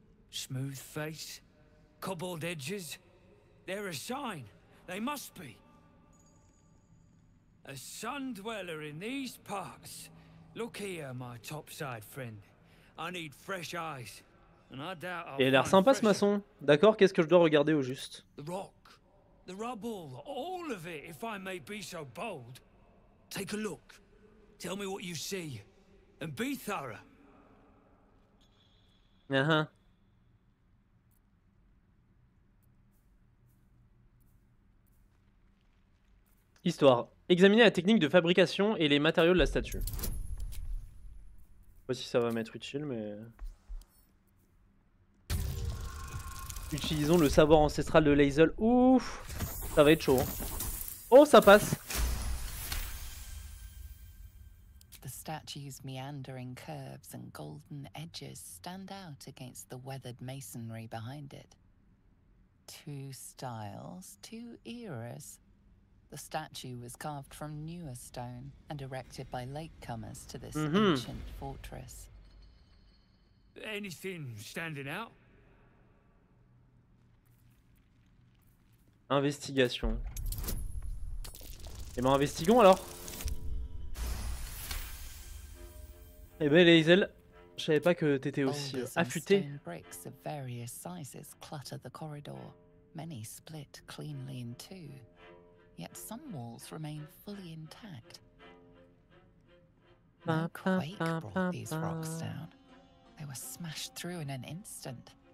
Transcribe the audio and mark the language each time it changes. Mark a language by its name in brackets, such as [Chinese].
[English] Smooth face, cobbled edges. They're a sign. They must be. A sun dweller in these parts. Look here, my topside friend. I need fresh eyes. And I doubt I'll [French] Il a l'air sympa ce maçon. D'accord, qu'est-ce que je dois regarder au juste? [English] The rock, the rubble, all of it, if I may be so bold. Take a look. Tell me what you see. And be thorough. Uh-huh. [French] Histoire. Examiner la technique de fabrication et les matériaux de la statue. Je sais pas si ça va m'être utile, mais... Utilisons le savoir ancestral de Lae'zel. Ouf, ça va être chaud. Hein. Oh, ça passe. [English] The statue's meandering curves and golden edges stand out against the weathered masonry behind it. Two styles, two eras. The statue was carved from newer stone and erected by latecomers to this ancient fortress. Anything standing out? [French] Investigation. Et ben investigons alors. Eh ben Lae'zel, je savais pas que t'étais aussi affûté. [English] Bricks of various sizes clutter the corridor. Many split cleanly in two. Yet some walls remain fully intact. No quake brought these rocks down. They were smashed through in an instant.